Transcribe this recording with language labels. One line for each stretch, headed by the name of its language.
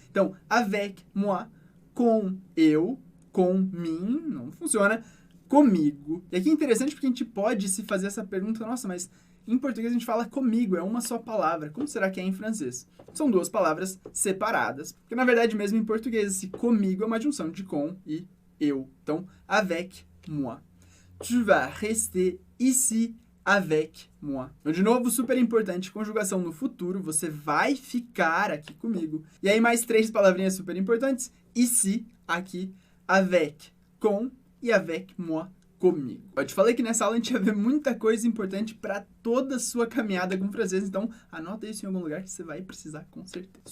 Portuguese: Então,
French: avec moi,
Portuguese: com eu, com mim, não funciona, comigo. E aqui é interessante porque a gente pode se fazer essa pergunta, nossa, mas em português a gente fala comigo, é uma só palavra. Como será que é em francês? São duas palavras separadas, porque na verdade mesmo em português esse comigo é uma junção de com e eu. Então,
French: avec moi. Tu vas rester ici avec moi.
Portuguese: Então, de novo, super importante, conjugação no futuro, você vai ficar aqui comigo. E aí mais 3 palavrinhas super importantes, ici, aqui, avec, com, e
French: avec moi,
Portuguese: comigo. Eu te falei que nessa aula a gente ia ver muita coisa importante para toda a sua caminhada com o francês, então anota isso em algum lugar que você vai precisar com certeza.